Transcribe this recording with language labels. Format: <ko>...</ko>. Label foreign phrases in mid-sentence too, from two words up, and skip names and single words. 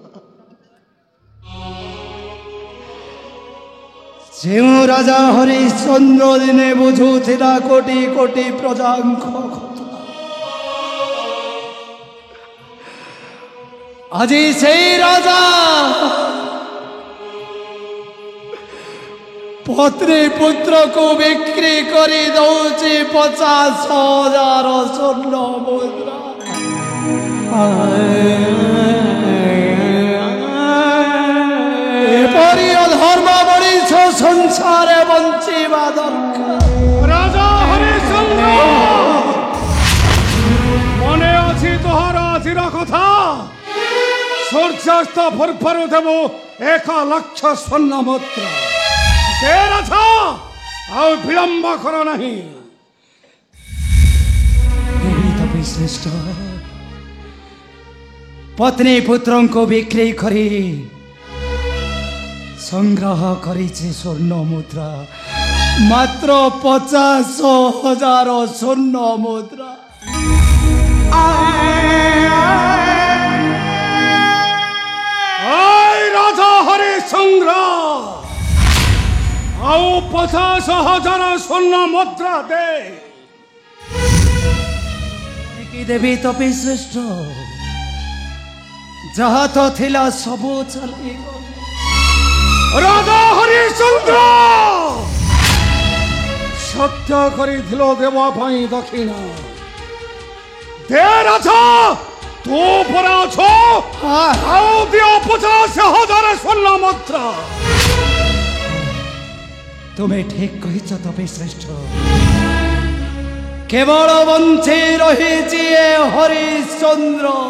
<or>ଯେଉଁ ରାଜା ହରିଶ୍ଚନ୍ଦ୍ର ଦିନେ ବୁଝୁଥିଲା କୋଟି କୋଟି ପ୍ରଜାଙ୍କ କଥା, ଆଜି ସେଇ ରାଜା ପତ୍ନୀ ପୁତ୍ରକୁ ବିକ୍ରି କରି ଦଉଛି 50,000 ସ୍ୱର୍ଣ୍ଣ ମୁଦ୍ରା। ଏପରି ଅଧର୍ମ ମଣିଷ ସଂସାରେ ବଞ୍ଚିବା ଦରକାର। ରାଜା ହରିଶ୍ଚନ୍ଦ୍ର ମନେ ଆଛେ ତୋହାର ଆଜିର କଥା? ସୂର୍ଯ୍ୟାସ୍ତ ପୂର୍ବରୁ ଦେବ 1,00,000 ସ୍ୱର୍ଣ୍ଣ ମୁଦ୍ରା। ଦେ ରାଜା, ଆଉ ବିଳମ୍ବ କର ନାହିଁ। ଶ୍ରେଷ୍ଠ ପତ୍ନୀ ପୁତ୍ରଙ୍କୁ ବିକ୍ରି କରି ସଂଗ୍ରହ କରିଛି ସ୍ୱର୍ଣ୍ଣ ମୁଦ୍ରା, ମାତ୍ର 50,000 ସ୍ୱର୍ଣ୍ଣ ମୁଦ୍ରା। রাজা হরিশ্চন্দ্র ଆଉ 50,000 ସ୍ୱର୍ଣ୍ଣ ମୁଦ୍ରା ଦେ। ଦେବୀ ତପି ଶ୍ରେଷ୍ଠ, ଯାହା ତ ଥିଲା ସବୁ ଚାଲିଗଲା। ରାଜା ହରିଶ୍ଚନ୍ଦ୍ର ସତ୍ୟ କରିଥିଲ ଦେବା ପାଇଁ ଦକ୍ଷିଣ। ଦେ ରାଜା, ତୁ ପରା ଅଛ, ଆଉ ଦିଅ 50,000 ସ୍ୱର୍ଣ୍ଣ ମୁଦ୍ରା। ତୁମେ ଠିକ କହିଛ ତପି ଶ୍ରେଷ୍ଠ। କେବଳ ବଞ୍ଚି ରହିଛି ଏ ହରିଶ୍ଚନ୍ଦ୍ର।</or>